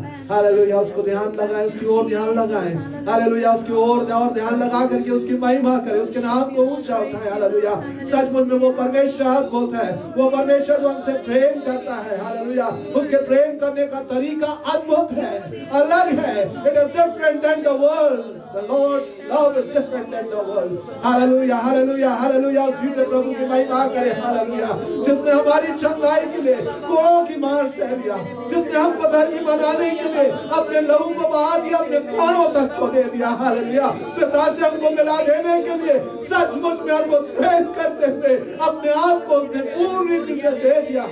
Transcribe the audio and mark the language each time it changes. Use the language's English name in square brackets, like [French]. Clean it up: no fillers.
[Hindi] Hallelujah, उसको ध्यान लगाएं, उसकी ओर ध्यान लगाएं। हालेलुया, उसकी ओर और ध्यान लगा करके उसकी महिमा करें, उसके नाम को ऊंचा उठाएं। हालेलुया, सचमुच में वो परमेश्वर अद्भुत है, वो परमेश्वर जो हमसे प्रेम करता है। हालेलुया, उसके प्रेम करने का तरीका अद्भुत है, अलग है। [English] It is different than the world. The Lord's love is different than the world. [Hindi] Hallelujah, hallelujah, hallelujah, उस युद्ध प्रभु की महिमा करें। हालेलुया, जिसने हमारी चंगाई के लिए कोड़ों की मार सह लिया, जिसने हमको धर्मी बनाने के लिए अपने लहू को बहा दिया, अपने प्राणों तक को दे दिया। हालेलुया, पिता से हमको मिला देने के लिए सचमुच में हमको प्रेम करते हुए अपने आप को उसने पूर्ण रीति से दे दिया।